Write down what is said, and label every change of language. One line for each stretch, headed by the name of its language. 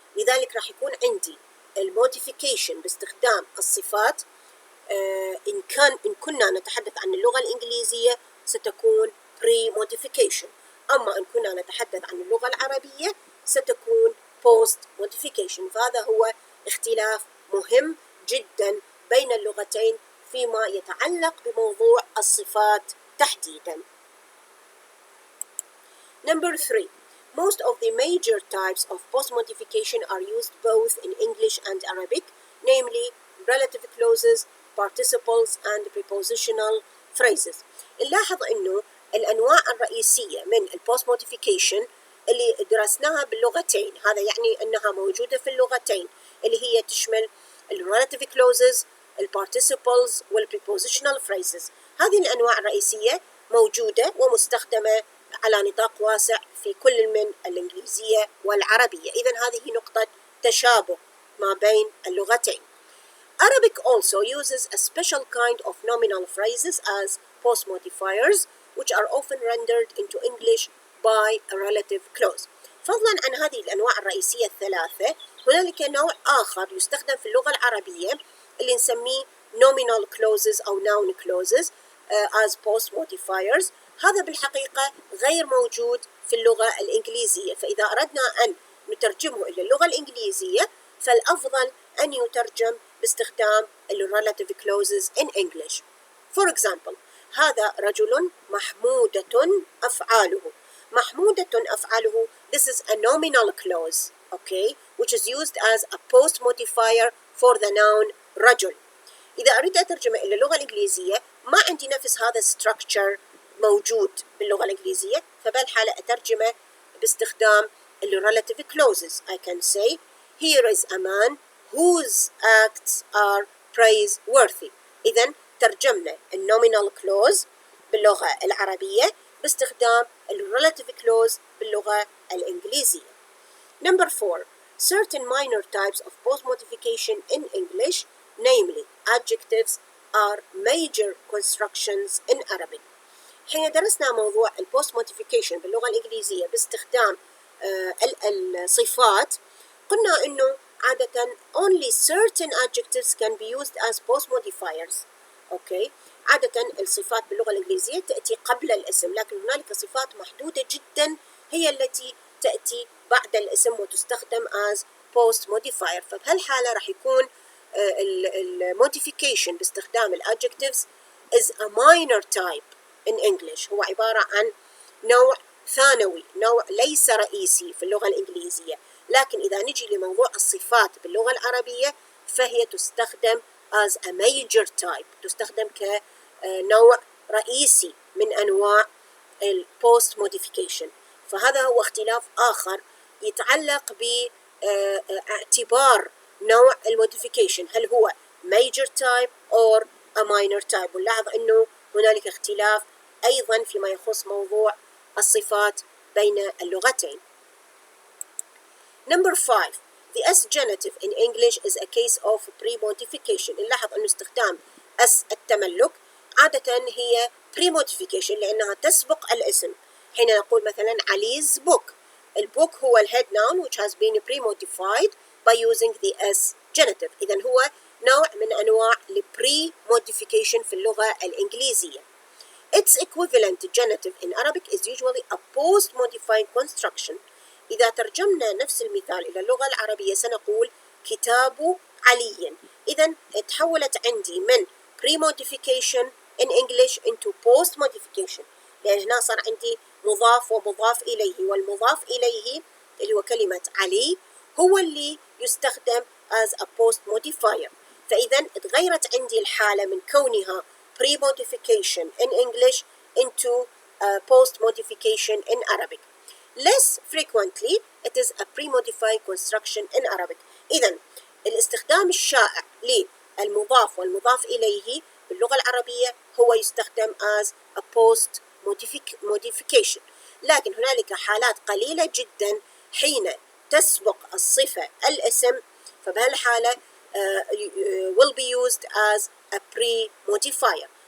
Arabic: لذلك راح يكون عندي الموديفيكيشن باستخدام الصفات إن كنا نتحدث عن اللغة الإنجليزية ستكون pre-modification. أما إن كنا نتحدث عن اللغة العربية ستكون post-modification. فهذا هو اختلاف مهم جدا بين اللغتين فيما يتعلق بموضوع الصفات تحديدا.
English: Number 3. Most of the major types of post-modification are used both in English and Arabic, namely relative clauses, participles and prepositional phrases.
Arabic: نلاحظ إنه الأنواع الرئيسية من البوست موديفيكيشن اللي درسناها باللغتين، هذا يعني أنها موجودة في اللغتين، اللي هي تشمل relative clauses، participles والprepositional phrases. هذه الأنواع الرئيسية موجودة ومستخدمة على نطاق واسع في كل من الإنجليزية والعربية. إذن هذه نقطة تشابه ما بين اللغتين.
English: Arabic also uses a special kind of nominal phrases as post modifiers, which are often rendered into English by a relative clause.
Arabic: فضلا عن هذه الأنواع الرئيسية الثلاثة، هنالك نوع آخر يستخدم في اللغة العربية اللي نسميه nominal clauses أو
English: noun clauses as post modifiers.
Arabic: هذا بالحقيقة غير موجود في اللغة الإنجليزية، فإذا أردنا أن نترجمه إلى اللغة الإنجليزية فالأفضل أن يترجم باستخدام
English: relative clauses in English. For example,
Arabic: هذا رجل محمودة أفعاله. محمودة أفعاله,
English: this is a nominal clause, okay, which is used as a post modifier for the noun رجل.
Arabic: إذا أريد أترجمه إلى اللغة الإنجليزية ما عندي نفس هذا structure موجود باللغة الإنجليزية، فبالحالة أترجمه باستخدام relative clauses.
English: I can say, here is a man whose acts are praiseworthy.
Arabic: إذن ترجمنا nominal clause باللغة العربية باستخدام relative clause باللغة الإنجليزية.
English: Number 4. Certain minor types of post-modification in English, namely adjectives, are major constructions in Arabic.
Arabic: حين درسنا موضوع البوست موديفيكيشن باللغة الإنجليزية باستخدام الصفات قلنا إنه عادة
English: only certain adjectives can be used as post modifiers.
Arabic: أوكي، عادة الصفات باللغة الإنجليزية تأتي قبل الاسم، لكن هنالك صفات محدودة جدا هي التي تأتي بعد الاسم وتستخدم
English: as post modifier.
Arabic: فبهالحالة راح يكون الموديفيكيشن باستخدام الادجectives
English: is a minor type in English.
Arabic: هو عبارة عن نوع ثانوي، نوع ليس رئيسي في اللغة الإنجليزية. لكن إذا نجي لموضوع الصفات باللغة العربية فهي تستخدم
English: as a major type،
Arabic: تستخدم كنوع رئيسي من أنواع البوست موديفيكيشن. فهذا هو اختلاف آخر يتعلق باعتبار نوع الموديفيكيشن، هل هو
English: major type or a minor type.
Arabic: ونلاحظ أنه هنالك اختلاف أيضا فيما يخص موضوع الصفات بين اللغتين.
English: Number 5. The S genitive in English is a case of pre-modification.
Arabic: نلاحظ أن استخدام S التملك عادة هي pre-modification لأنها تسبق الاسم. حين نقول مثلا علي's
English: book،
Arabic: البوك هو
English: الhead noun which has been pre-modified by using the S genitive.
Arabic: إذن هو نوع من أنواع pre-modification في اللغة الإنجليزية.
English: Its equivalent genitive in Arabic is usually a post-modifying construction.
Arabic: إذا ترجمنا نفس المثال إلى اللغة العربية سنقول كتاب علي. إذن تحولت عندي من
English: pre-modification in English into post-modification،
Arabic: لأن هنا صار عندي مضاف ومضاف إليه، والمضاف إليه اللي هو كلمة علي هو اللي يستخدم
English: as a post modifier.
Arabic: فإذا تغيرت عندي الحالة من كونها
English: pre-modification in English into post-modification in Arabic. Less frequently it is a pre-modified construction in Arabic.
Arabic: إذا الاستخدام الشائع للمضاف والمضاف إليه باللغة العربية هو يستخدم
English: as a post-modification.
Arabic: لكن هنالك حالات قليلة جدا حين تسبق الصفة الاسم، فبهالحالة
English: will be used as a pre-modifier.